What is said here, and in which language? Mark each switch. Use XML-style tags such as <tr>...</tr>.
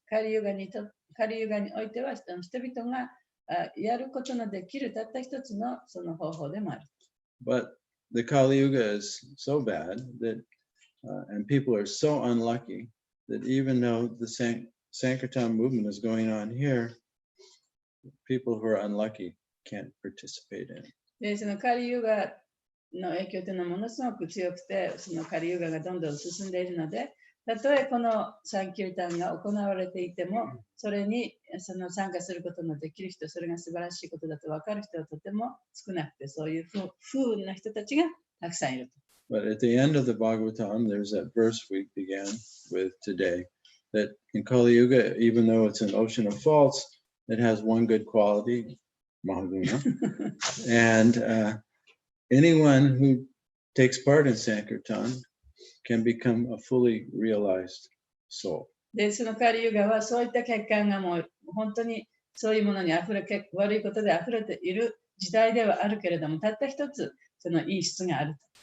<ja>カリユガにおいては人々がやることのできるたった一つのその方法でもある。</ja> <en>But the Kali Yuga is so bad that, and people are so unlucky that even though the Sankirtan movement is going on here, people who are unlucky can't participate in it.</en> <ja>で、そのカリユガの影響というのはものすごく強くて、そのカリユガがどんどん進んでいるので、たとえこのサンキルタンが行われていても、それにその参加することのできる人、それが素晴らしいことだと分かる人はとても少なくて、そういう不運な人たちがたくさんいると。</ja> <en>But at the end of the Bhagavatam, there's that verse we began with today, that in Kali Yuga, even though it's an ocean of faults, it has one good quality, Mahaguna. And anyone who takes part in Sankirtan can become a fully realized soul.</en> <ja>で、そのカリユガはそういった欠陥がもう本当にそういうものに悪いことで溢れている時代ではあるけれども、たった一つそのいい質があると。</ja>